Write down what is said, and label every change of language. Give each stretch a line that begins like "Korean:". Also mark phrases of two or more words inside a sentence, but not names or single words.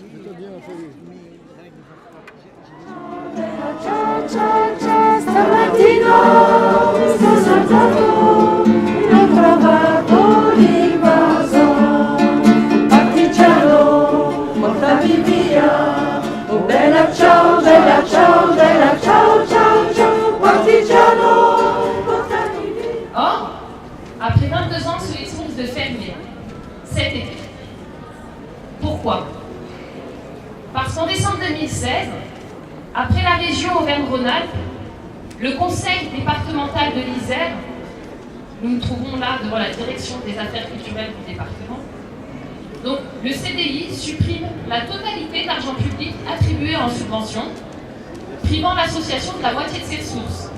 Italian: Stamattina sono saltato e ho trovato l'invaso. Partigiano, portami via. Oh bella ciao, bella ciao, bella ciao, ciao, ciao. Partigiano, portami via.
French: Or, après 22 ans, ce lycée risque de fermer cet été. Pourquoi? Parce qu'en décembre 2016, après la région Auvergne-Rhône-Alpes, le conseil départemental de l'Isère, nous nous trouvons là devant la direction des affaires culturelles du département, donc le CDI supprime la totalité de l'argent public attribué en subvention, privant l'association de la moitié de ses ressources.